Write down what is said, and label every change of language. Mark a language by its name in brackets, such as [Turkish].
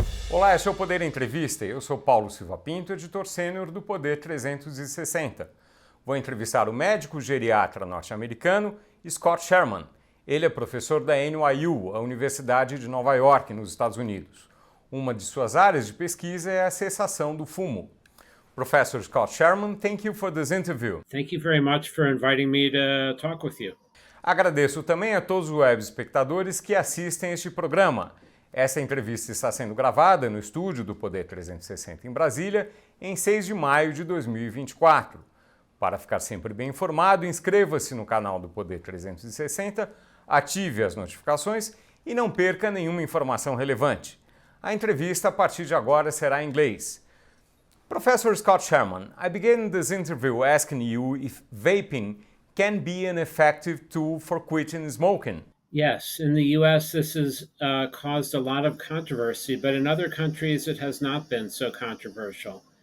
[Portuguese] Olá, esse é o Poder Entrevista. Eu sou Paulo Silva Pinto, editor sênior do Poder 360. Vou entrevistar o médico geriatra norte-americano Scott Sherman. Ele é professor da NYU, a Universidade de Nova York, nos Estados Unidos. Uma de suas áreas de pesquisa é a cessação do fumo. [English] Professor Scott Sherman, thank you for this interview. Thank you very much for inviting me to talk with you. [Portuguese] Agradeço também a todos os web espectadores que assistem este programa. Essa entrevista está sendo gravada no estúdio do Poder 360 em Brasília, em 6 de maio de 2024. Para ficar sempre bem informado, inscreva-se no canal do Poder 360, ative as notificações e não perca nenhuma informação relevante. A entrevista a partir de agora será em inglês. [English] Professor Scott Sherman, I began this interview asking you if vaping can be an effective tool for quitting smoking. Yes, in the US, this has caused a lot of controversy, but in other countries, it has not been so controversial.